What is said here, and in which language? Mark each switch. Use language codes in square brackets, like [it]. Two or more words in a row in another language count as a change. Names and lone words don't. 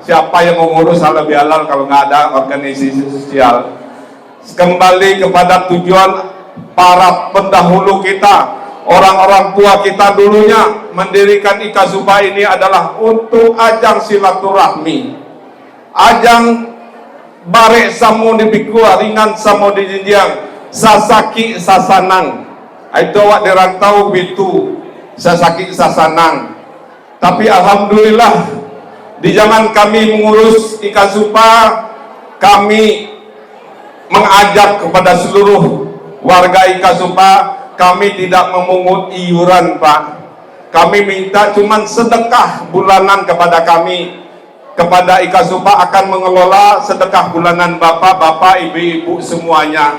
[id] Siapa yang mengurus halal bihalal kalau nggak ada organisasi sosial? Kembali kepada tujuan para pendahulu kita, orang-orang tua kita dulunya mendirikan IKASUPA ini adalah untuk ajang silaturahmi, ajang [min] barek samo di piku ringan samo di jinjiang sasaki sasanang. Itu awak dirantau bitu sasaki sasanang. [id] Tapi alhamdulillah di zaman kami mengurus Ika Supa, kami mengajak kepada seluruh warga Ika Supa, kami tidak memungut iuran Pak. Kami minta cuman sedekah bulanan kepada kami. Kepada Ika Supa akan mengelola sedekah bulanan bapak-bapak, ibu-ibu semuanya.